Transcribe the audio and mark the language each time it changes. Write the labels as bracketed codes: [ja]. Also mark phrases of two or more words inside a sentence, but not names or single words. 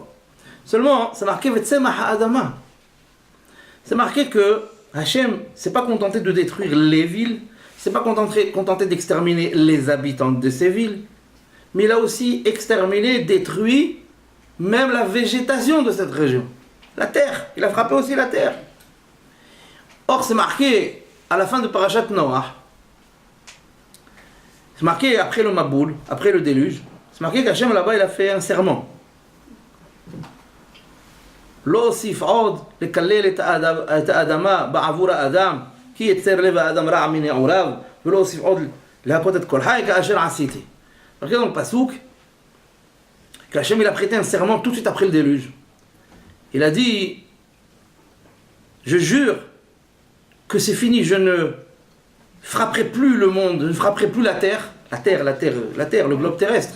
[fr] Seulement, c'est marqué [he] וצמח אדמה. [fr] C'est marqué que Hachem s'est pas contenté de détruire les villes, s'est pas contenté d'exterminer les habitants de ces villes, mais il a aussi exterminé, détruit même la végétation de cette région. La terre, il a frappé aussi la terre. Or, c'est marqué à la fin de Parashat Noach, c'est marqué après le Maboul, après le déluge, c'est marqué qu'Hachem là-bas il a fait un serment. [he] לא אוסיף עוד לקלל את האדמה בעבור האדם כי יצר לב האדם רע מנעוריו ולא אוסיף עוד להכות את כל חי כאשר עשיתי. [fr] Regardez dans le pasouk qu'Hachem il a prêté un serment tout de suite après le déluge. Il a dit, je jure que c'est fini, je ne frapperai plus le monde, je ne frapperai plus la terre, le globe terrestre.